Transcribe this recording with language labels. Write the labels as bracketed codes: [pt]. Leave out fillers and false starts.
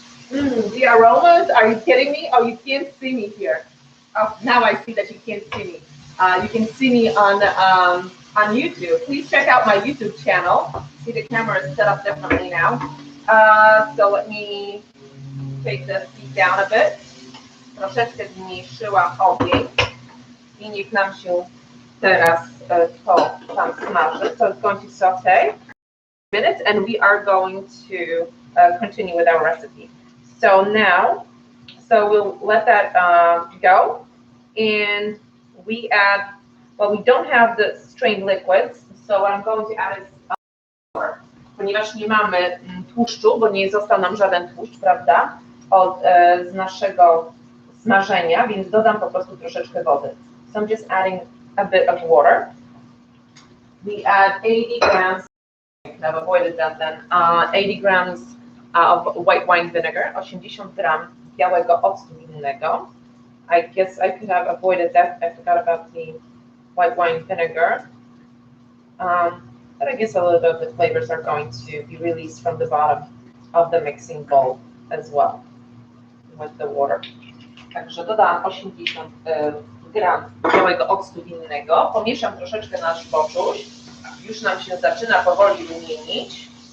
[en] The aromas, are you kidding me? Oh, you can't see me here. Oh, now I see that you can't see me. You can see me on YouTube. Please check out my YouTube channel. See, the camera is set up differently now. So let me take the heat down a bit. [pl] Troszeczkę zmniejszyłam ogień i niech nam się teraz to tam smaży. [en] So it's going to saute minutes, and we are going to continue with our recipe. So now, we'll let that go, and we add, well, we don't have the strained liquids, so I'm going to add water, [pl] ponieważ nie mamy tłuszczu, bo nie został nam żaden tłuszcz, prawda, z naszego smażenia, więc dodam po prostu troszeczkę wody. [en] So I'm just adding a bit of water. We add 80 grams, I've avoided that then, 80 grams of white wine vinegar, [pl] 80 gram białego octu winnego. [en] I guess I could have avoided that. I forgot about the white wine vinegar. But I guess a little bit of the flavors are going to be released from the bottom of the mixing bowl as well with the water. [pl] Także dodałam 80 gram białego octu winnego. Pomieszam troszeczkę nasz boczuś. Już nam się zaczyna powoli rumienić.